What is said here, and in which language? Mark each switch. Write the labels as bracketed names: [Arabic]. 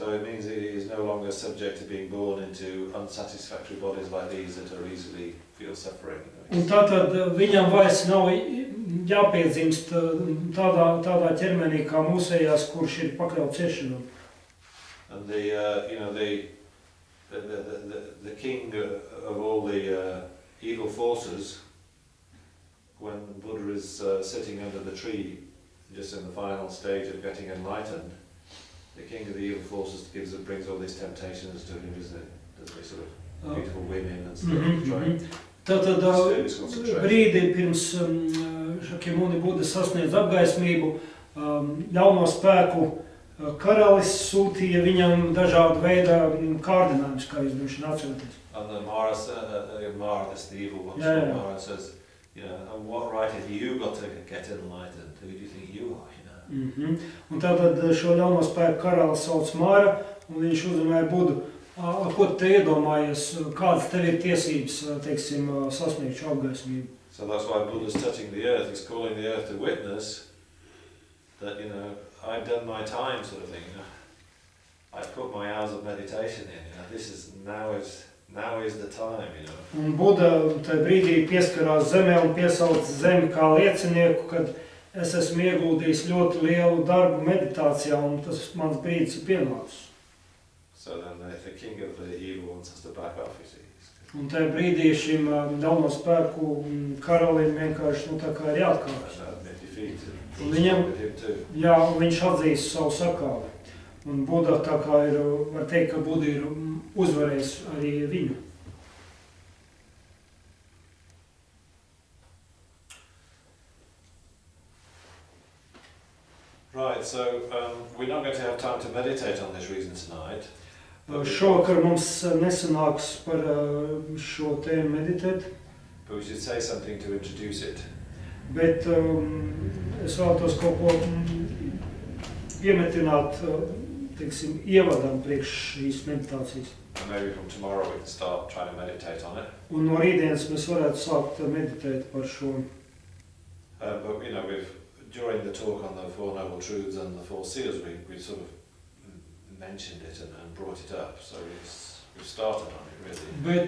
[English] So it means he is no longer subject to being born into unsatisfactory bodies like these that are easily feel suffering. [Latvian] Un tātad viņam vairs nav jāpiedzimst tādā ķermenī kā mūsējās, kurš ir pakļauts ciešanām. [English] And the king of all the evil forces, when Buddha is sitting under the tree, just in the final stage of getting enlightened, the king of the evil forces brings all these temptations to him, isn't it? There's these sort of beautiful women and stuff. [Latvian] Tātad brīdī pirms Šakyamuni Buda sasniedz apgaismību, ļauno spēku karalis sūtīja viņam dažādu veidu kārdinājumus, kā jūs droši atceraties. [English] And the Mara, that's the evil one, Mara says, you know, and what right have you got to get enlightened? Who do you think you are, you know? [Latvian] Un tātad šo ļauno spēku karalis sauc Mara, un viņš uzrunāja Budu. Ko tu iedomājies, kādas tev ir tiesības, teiksim, sasniegt šo apgaismību? [English] So that's why Buddha's touching the earth. He's calling the earth to witness that, you know, I've done my time, sort of thing. You know, I've put my hours of meditation in. You know, this is now is the time. You know. [Latvian] Un Buda tajā brīdī pieskarās zemē un piesauc zemi kā liecinieku, kad es esmu ieguldījis ļoti lielu darbu meditācijā, un tas mans brīdis ir pienācis. [English] So then the king of the evil wants us to back off, you see. [Latvian] Un tajā brīdī šim ļauno spēku karalim vienkārši tā kā ir jāatkāpjas. Un viņš atzīst savu sakāvi. Un Buda tā kā ir, var teikt, ka Buda ir uzvarējis arī viņu. [English] Right, so we're not going to have time to meditate on this reason tonight. [Latvian] Šovakar mums nesanāks par šo tēmu meditēt. [English] But we should say something to introduce it. [Latvian] Bet es vēlētos kaut ko iemetināt, teiksim, ievadam priekš šīs meditācijas. [English] And maybe from tomorrow we can start trying to meditate on it. [Latvian] Un no rītdienas mēs varētu sākt meditēt par šo. [English] But you know, during the talk on the Four Noble Truths and the Four Seals, we sort of mentioned it and brought it up, so we've started on it really.